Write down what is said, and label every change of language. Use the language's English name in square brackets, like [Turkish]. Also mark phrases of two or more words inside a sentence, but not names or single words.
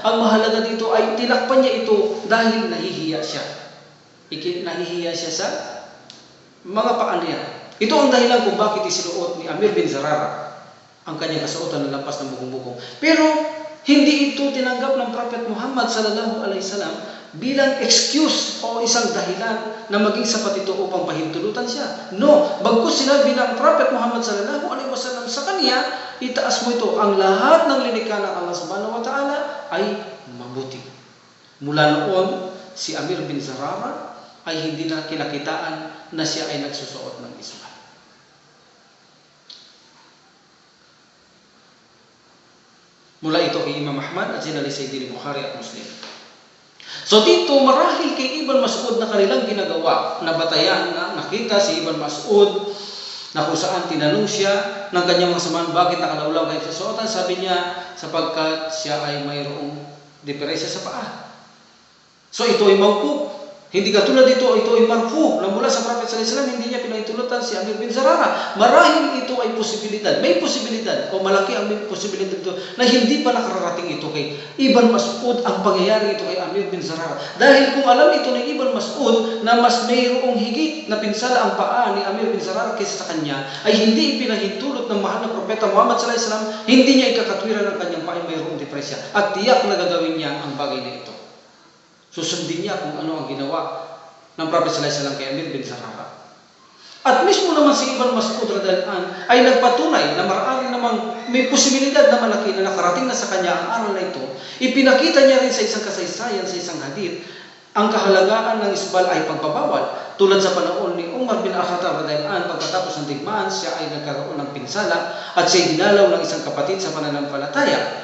[Filipino] Ang mahalaga dito ay tinakpan niya ito dahil nahihiya siya. Nahihiya siya sa mga paa niya. Ito ang dahilan kung bakit isinuot ni Amir bin Zarara ang kanyang kasuotan na lampas ng bugong-bugong. Pero hindi ito tinanggap ng Prophet Muhammad [Arabic] صلى الله عليه وسلم [Filipino] bilang excuse o isang dahilan na maging sapat ito upang pahintulutan siya. No, bagkus sinabi ng Prophet Muhammad [Arabic] صلى الله عليه وسلم [Filipino] sa kanya, itaas mo ito. Ang lahat ng linikha ng Allah [Arabic] سبحانه وتعالى [Filipino] ay mabuti. Mula noon, si Amir bin Zarara ay hindi na kinakitaan na siya ay nagsusuot ng isbal. Mula ito kay Imam Ahmad at sinalisay din ni Bukhari at Muslim. So dito, marahil kay Ibn Mas'ud na kanilang ginagawa na batayan na nakita si Ibn Mas'ud na kung saan tinanong siya ng kanyang mga samahan bakit nakalawlaw kayo sa suotan. Sabi niya, sapagkat siya ay mayroong diferensya sa paa. So ito ay mawquf. Hindi katulad dito, ito ay marfu na mula sa Prophet [Arabic] صلى الله عليه وسلم, [Filipino] hindi niya pinahintulutan si Amir bin Zarara. Marahil ito ay posibilidad. May posibilidad o malaki ang posibilidad ito na hindi pa nakararating ito kay Ibn Mas'ud ang pangyayari ito kay Amir bin Zarara. Dahil kung alam ito ng Ibn Mas'ud na mas mayroong higit na pinsala ang paa ni Amir bin Zarara kaysa sa kanya, ay hindi ipinahintulot ng mahal na Propeta Muhammad [Arabic] صلى الله عليه وسلم, [Filipino] hindi niya ikakatwiran ng kanyang paa ay mayroong diferensya. At tiyak na gagawin niya ang bagay na ito. Susundin niya kung ano ang ginawa ng Prophet [Arabic] صلى الله عليه وسلم [Filipino] kay Amir bin Zarara. At mismo naman si Ibn Mas'ud [Arabic] رضي الله عنه [Filipino] ay nagpatunay na marami namang may posibilidad na malaki na nakarating na sa kanya ang aral na ito. Ipinakita niya rin sa isang kasaysayan, sa isang hadith, ang kahalagaan ng isbal ay pagpabawal. Tulad sa panahon ni Umar bin Al-Khattab [Arabic] رضي الله عنه, [Filipino] pagkatapos ng digmaan, siya ay nagkaroon ng pinsala at siya dinalaw ng isang kapatid sa pananampalataya.